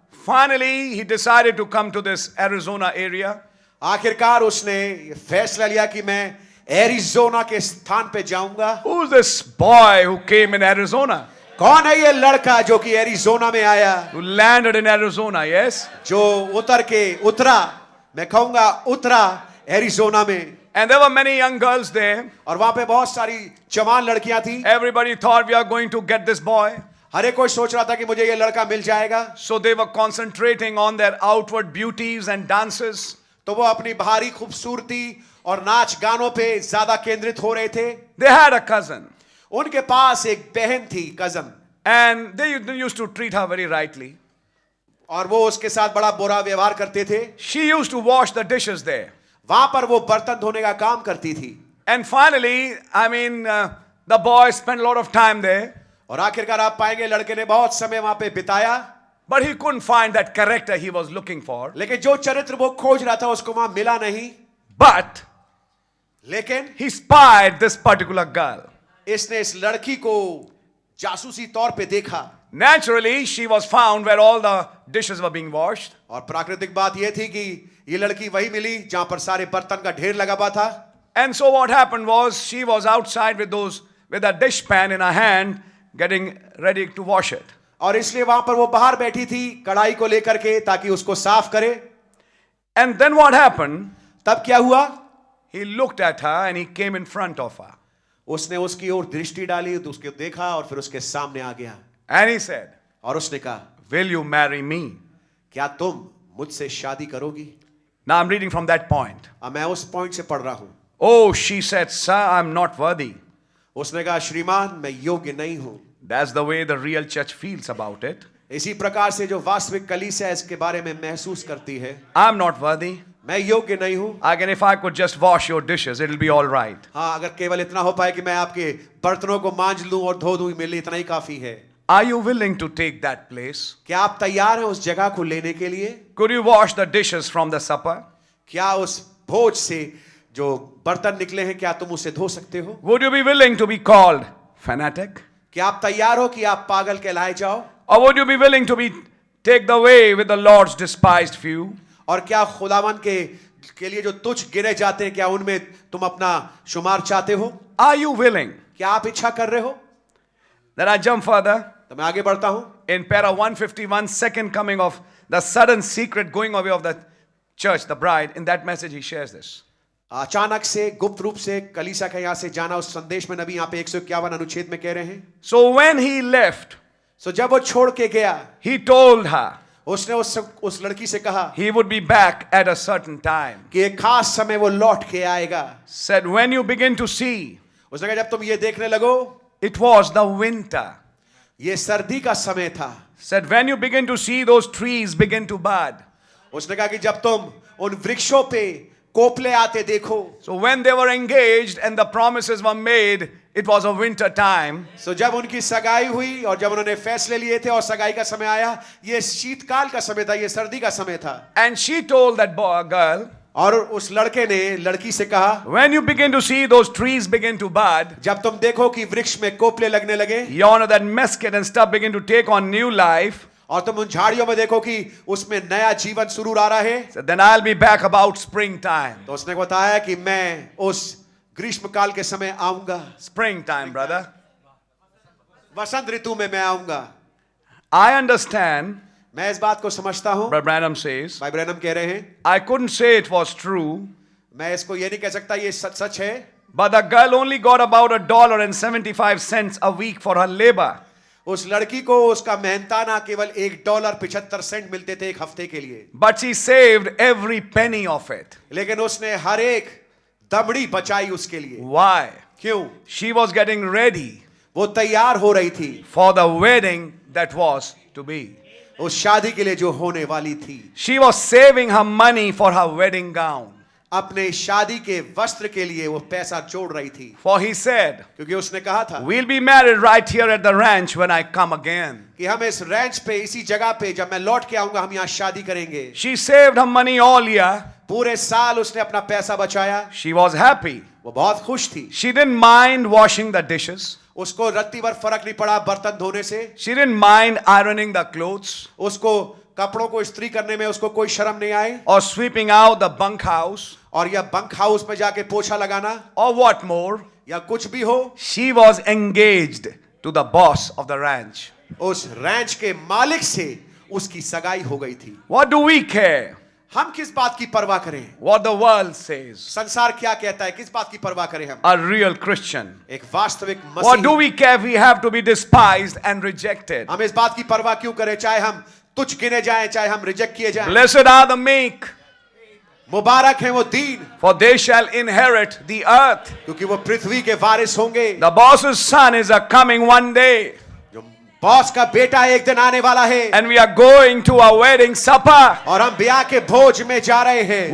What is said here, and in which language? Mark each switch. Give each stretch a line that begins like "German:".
English: finally he decided to come to this Arizona area.
Hindi: आखिरकार उसने ये फैसला लिया कि मैं एरिज़ोना के स्थान पे जाऊंगा।
English: Who's this boy who came in Arizona?
Hindi: कौन है ये लड़का जो कि एरिज़ोना में आया,
English: Who landed in Arizona, yes?
Hindi: जो उतरा, मैं कहूंगा उतरा एरिज़ोना में।
English: And there were many young girls there.
Hindi: और वहां पे बहुत सारी जवान लड़कियां थी।
English: Everybody thought we are going to get this boy.
Hindi: हर एक कोई सोच रहा था कि मुझे ये लड़का मिल जाएगा।
English: So they were concentrating on their outward beauties and dances.
Hindi: तो वो अपनी बाहरी खूबसूरती और नाच गानों पे ज्यादा केंद्रित हो रहे थे।
English: They had a cousin.
Hindi: उनके पास एक बहन थी, cousin,
English: And they used to treat her very rightly.
Hindi: और वो उसके साथ बड़ा बुरा व्यवहार करते थे।
English: She used to wash the dishes there.
Hindi: वहां पर वो बर्तन धोने का काम करती थी।
English: And finally, the boy spent a lot of time there.
Hindi: और आखिरकार आप पाएंगे लड़के ने बहुत समय वहां पे बिताया,
English: But he couldn't find that character he was looking for.
Hindi: लेकिन जो चरित्र वो खोज रहा था उसको वहां मिला नहीं।
English: But
Hindi: लेकिन
English: he spied this particular girl.
Hindi: इसने इस लड़की को जासूसी तौर पे देखा।
English: Naturally, she was found where all the dishes were being washed.
Hindi: और प्राकृतिक बात यह थी कि ये लड़की वही मिली जहां पर सारे बर्तन का ढेर लगा हुआ था।
English: And so what happened was she was outside with a dish pan in her hand, getting ready to wash it.
Hindi: और इसलिए वहां पर वो बाहर बैठी थी कढ़ाई को लेकर के ताकि उसको साफ करे।
English: And then what happened?
Hindi: तब क्या हुआ?
English: He looked at her and he came in front of her.
Hindi: उसने उसकी ओर दृष्टि डाली, तो उसको देखा और फिर उसके सामने आ गया।
English: And he said,
Hindi: और उसने कहा,
English: will you marry me?
Hindi: क्या तुम मुझसे शादी करोगी?
English: Now I'm reading from that point.
Hindi: अब मैं उस पॉइंट से पढ़ रहा हूं।
English: Oh, she said, sir, I'm not worthy.
Hindi: उसने कहा, श्रीमान मैं योग्य नहीं हूं।
English: That's the way the real church feels about it.
Hindi: इसी प्रकार से जो वास्तविक कलीसिया इसके बारे में महसूस करती है,
English: I'm not worthy.
Hindi: मैं योग्य नहीं हूं।
English: Again, if I could just wash your dishes, it'll be all right.
Hindi: हाँ, अगर केवल इतना हो पाए कि मैं आपके बर्तनों को मांज लूं और धो दूं, मेरे लिए इतना ही काफी है।
English: Are you willing to take that place?
Hindi: क्या आप तैयार हैं उस जगह को लेने के लिए?
English: Could you wash the dishes from the supper?
Hindi: क्या उस भोज से जो बर्तन निकले हैं क्या तुम उसे धो सकते हो?
English: Would you be willing to be called fanatic?
Hindi: क्या आप तैयार हो कि आप पागल कहलाए जाओ?
English: Or would you be willing to take the way with the Lord's despised few?
Hindi: और क्या खुदावन के लिए जो तुच्छ गिरे जाते हैं, क्या उनमें तुम अपना शुमार चाहते हो?
English: Are you willing?
Hindi: क्या आप इच्छा कर रहे हो?
English: Then I jump further.
Hindi: तो मैं आगे बढ़ता हूं।
English: In para 151, second coming of the sudden secret going away of the church, the bride, in that message he shares this.
Hindi: अचानक से गुप्त रूप से कलीसिया का यहां से जाना, उस संदेश में नबी यहां पे 151 अनुच्छेद में कह रहे हैं।
English: So when he left,
Hindi: सो जब वो छोड़ के गया,
English: he told her
Hindi: उसने उस लड़की से कहा
English: he would be back at a certain time.
Hindi: कि एक खास समय वो लौट के आएगा।
English: Said when you begin to see,
Hindi: उसने कहा जब तुम ये देखने लगो,
English: it was the winter.
Hindi: ये सर्दी का समय था।
English: Said when you begin to see those trees begin to bud.
Hindi: उसने कहा कि जब तुम उन वृक्षों पे कोपले आते देखो,
English: So when they were engaged and the promises were made, it was a winter time.
Hindi: सो जब उनकी सगाई हुई और जब उन्होंने फैसले लिए थे और सगाई का समय आया, ये शीतकाल का समय था, ये सर्दी का समय था।
English: And she told that girl,
Hindi: और उस लड़के ने लड़की से कहा,
English: when you begin to see those trees begin to bud,
Hindi: जब तुम देखो कि वृक्ष में कोपले लगने लगे,
English: you know that mesquite and stuff begin to take on new life,
Hindi: और तुम उन झाड़ियों में देखो कि उसमें नया जीवन शुरू आ रहा है,
English: so then I'll be back about springtime.
Hindi: तो उसने बताया कि मैं उस ग्रीष्म काल के समय आऊंगा।
English: Springtime, brother.
Hindi: वसंत ऋतु में मैं आऊंगा।
English: I understand,
Hindi: मैं इस बात को समझता हूं।
English: Brother Branham says,
Hindi: भाई ब्रैनम कह रहे हैं,
English: I couldn't say it was true,
Hindi: मैं इसको ये नहीं कह सकता ये सच है,
English: but the girl only got about $1.75 a week for her labor.
Hindi: उस लड़की को उसका मेहनताना केवल $1.75 मिलते थे एक हफ्ते के लिए,
English: But she saved every penny of it.
Hindi: लेकिन उसने हर एक दमड़ी बचाई उसके लिए।
English: Why?
Hindi: क्यों?
English: She was getting ready
Hindi: वो तैयार हो रही थी
English: for the wedding that was to be.
Hindi: उस शादी के लिए जो होने वाली थी।
English: She was saving her money for her wedding gown.
Hindi: अपने शादी के वस्त्र के लिए वो पैसा जोड़ रही थी,
English: For he said,
Hindi: क्योंकि उसने कहा था
English: we'll be married right here at the ranch when I come again.
Hindi: कि हम इस रैंच पे, इसी जगह पे जब मैं लौट के आऊंगा हम यहाँ शादी करेंगे।
English: She saved her money all year.
Hindi: पूरे साल उसने अपना पैसा बचाया।
English: She was happy.
Hindi: वो बहुत खुश थी।
English: She didn't mind washing the dishes.
Hindi: उसको रत्ती भर फर्क नहीं पड़ा बर्तन धोने से।
English: She didn't mind ironing the clothes.
Hindi: उसको कपड़ों को इस्त्री करने में उसको कोई शर्म नहीं आए,
English: or sweeping out the bunkhouse,
Hindi: और या बंक हाउस में जाके पोछा लगाना,
English: or what more,
Hindi: या कुछ भी हो,
English: she was engaged to the boss of the ranch.
Hindi: उस रैंच के मालिक से उसकी सगाई हो गई थी।
English: What do we care
Hindi: हम किस बात की परवाह करें?
English: what the world says?
Hindi: संसार क्या कहता है, किस बात की परवाह करें हम?
English: A real Christian.
Hindi: एक वास्तविक
English: What do we care if we have to be despised and rejected?
Hindi: हम इस बात की परवाह क्यों करें, चाहे हम तुच्छ गिने जाएं, चाहे हम रिजेक्ट किए जाएं।
English: Blessed are the meek,
Hindi: मुबारक है वो दीन,
English: for they shall inherit the earth.
Hindi: क्योंकि वो पृथ्वी के वारिस होंगे।
English: The boss's son is a coming one day,
Hindi: जो बॉस का बेटा एक दिन आने वाला है,
English: and we are going to a wedding supper.
Hindi: और हम ब्याह के भोज में जा रहे हैं।